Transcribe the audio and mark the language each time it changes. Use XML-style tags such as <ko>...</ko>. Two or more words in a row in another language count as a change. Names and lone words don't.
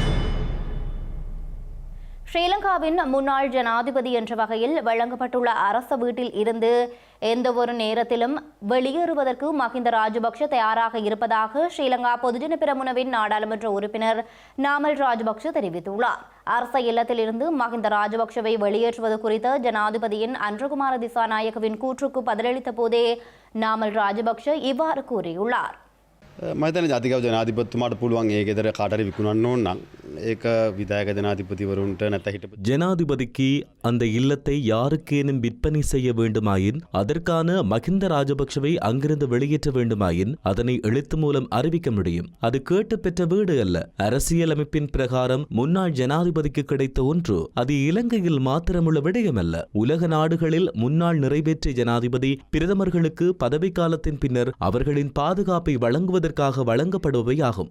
<ta>ஸ்ரீலங்காவின் முன்னாள் ஜனாதிபதி என்ற வகையில் வழங்கப்பட்டுள்ள அரச வீட்டில் இருந்து எந்தவொரு நேரத்திலும் வெளியேறுவதற்கு மஹிந்த ராஜபக்ஷ தயாராக இருப்பதாக ஸ்ரீலங்கா பொதுஜன பெரமுனவின் நாடாளுமன்ற உறுப்பினர் நாமல் ராஜபக்ஷ தெரிவித்துள்ளார். அரச இல்லத்தில் இருந்து மஹிந்த ராஜபக்ஷவை வெளியேற்றுவது குறித்த ஜனாதிபதியின் அன்றகுமார திசாநாயக்கவின் கூற்றுக்கு பதிலளித்த போதே நாமல் ராஜபக்ஷ இவ்வாறு கூறியுள்ளார்.</ta> <si>මහිතන ජාතිකව ජනාධිපතිතුමාට පුළුවන් ඒ ගෙදර කාට හරි විකුණන්න ඕන නම් ඒක විධායක ජනාධිපතිවරුන්ට නැත්නම් හිටපු</si> <ta>ஜனாதிபதிக்கு அந்த இல்லத்தை யாருக்கேனும் விற்பனை செய்ய வேண்டுமாயின் அதற்கான மஹிந்த ராஜபக்ஷவை அங்கிருந்து வெளியேற்ற வேண்டுமாயின் அதனை எழுத்து மூலம் அறிவிக்க முடியும். அது கேட்டு பெற்ற வீடு அல்ல. அரசியலமைப்பின் பிரகாரம் முன்னாள் ஜனாதிபதிக்கு கிடைத்த ஒன்று. அது இலங்கையில் மாத்திரமுள்ள விடயமல்ல. உலக நாடுகளில் முன்னாள் நிறைவேற்றிய ஜனாதிபதி பிரதமர்களுக்கு பதவிக்காலத்தின் பின்னர் அவர்களின் பாதுகாப்பை வழங்குவதற்காக வழங்கப்படுபவையாகும்.</ta>